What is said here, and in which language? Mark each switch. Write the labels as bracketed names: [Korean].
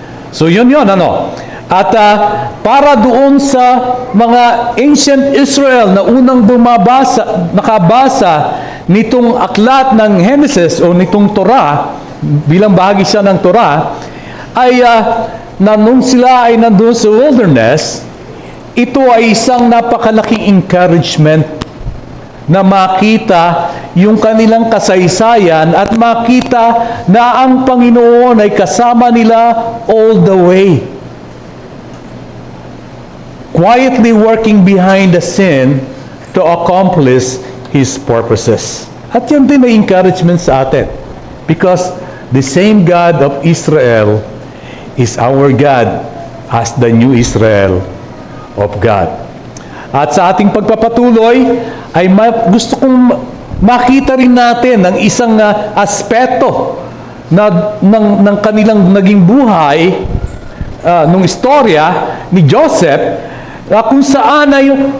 [Filipino] So yun, At para doon sa mga ancient Israel na unang nakabasa nitong aklat ng Genesis o nitong Torah, bilang bahagi siya ng Torah, ay nung sila ay nandun sa wilderness, ito ay isang napakalaking encouragement na makita yung kanilang kasaysayan at makita na ang Panginoon ay kasama nila [English] all the way. Quietly working behind the scene to accomplish His purposes. [Filipino] At yan din ay encouragement sa atin. [English] Because the same God of Israel is our God as the new Israel of God. [Filipino] At sa ating pagpapatuloy, ay gusto kong makita rin natin ang isang aspeto ng kanilang naging buhay, nung istorya ni Joseph, kung saan ay